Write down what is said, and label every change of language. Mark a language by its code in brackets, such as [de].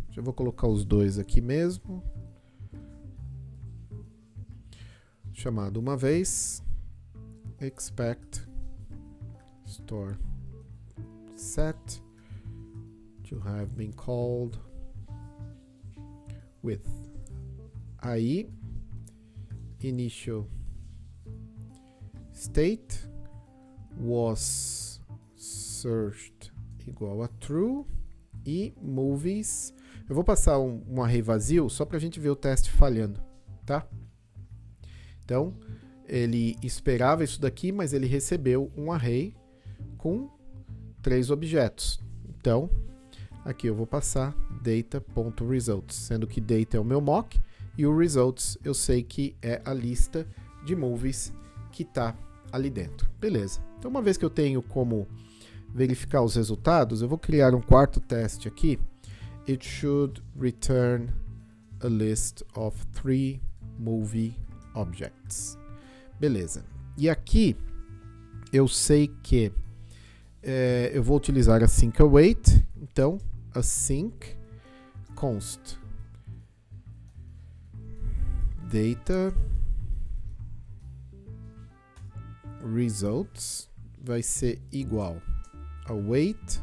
[pt] Já vou colocar os dois aqui mesmo. Chamado uma vez. [en] Expect store set to have been called with. [pt] Aí, initial state was searched igual a true e movies. Eu vou passar um array vazio só para a gente ver o teste falhando, tá? Então, ele esperava isso daqui, mas ele recebeu um array com 3 objetos. Então, aqui eu vou passar data.results, sendo que data é o meu mock e o results eu sei que é a lista de movies que está ali dentro. Beleza. Então, uma vez que eu tenho como verificar os resultados, eu vou criar um quarto teste aqui. [en] It should return a list of 3 movie objects. [pt] Beleza. E aqui eu sei que eu vou utilizar async await. Então, async const data results vai ser igual await.